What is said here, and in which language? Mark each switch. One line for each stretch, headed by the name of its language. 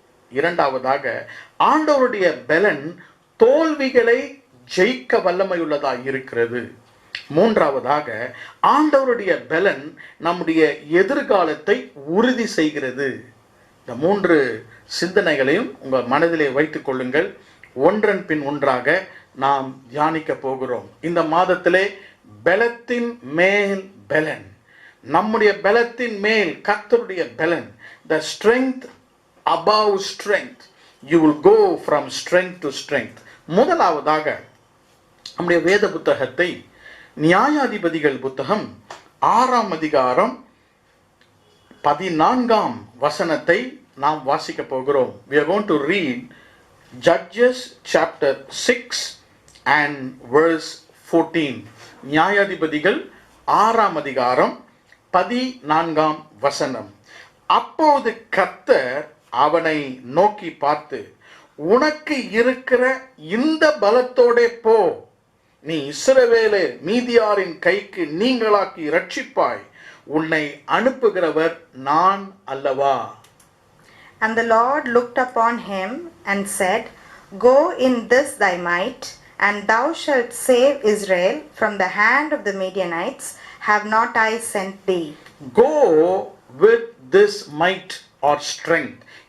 Tamil: இரண்டாவதாக, ஆண்டவருடைய பலன் தோல்விகளை ஜெயிக்க வல்லமையுள்ளதாக இருக்கிறது. மூன்றாவதாக, ஆண்டவருடைய பலன் நம்முடைய எதிர்காலத்தை உறுதி செய்கிறது. இந்த 3 சிந்தனைகளையும் உங்கள் மனதிலே வைத்துக் கொள்ளுங்கள். ஒன்றன் பின் ஒன்றாக நாம் தியானிக்க போகிறோம். இந்த மாதத்திலே பலத்தின் மேல் பலன், நம்முடைய பலத்தின் மேல் கர்த்தருடைய பலன்,
English: the strength above strength, you will go from strength to strength.
Tamil: முதலாவதாக நம்முடைய வேத புத்தகத்தை நியாயாதிபதிகள் புத்தகம் 6ஆம் அதிகாரம் 14ஆம் வசனத்தை நாம் வாசிக்க போகிறோம். We are going to read Judges chapter 6 and verse 14. நியாயாதிபதிகள் 6ஆம் அதிகாரம் 14ஆம் வசனம். அப்போது கர்த்தர் அவனை நோக்கி பார்த்து, உனக்கு இருக்கிற இந்த பலத்தோடே போ, நீ இஸ்ரவேலை மீதியாரின் கைக்கு நீங்களாக்கி ரட்சிப்பாய், உன்னை அனுப்புகிறவர் நான் அல்லவா.
English: And the Lord looked upon him and said, Go in this thy might, and thou shalt save Israel from the hand of the Midianites. Have not I sent thee? Go with this might or strength.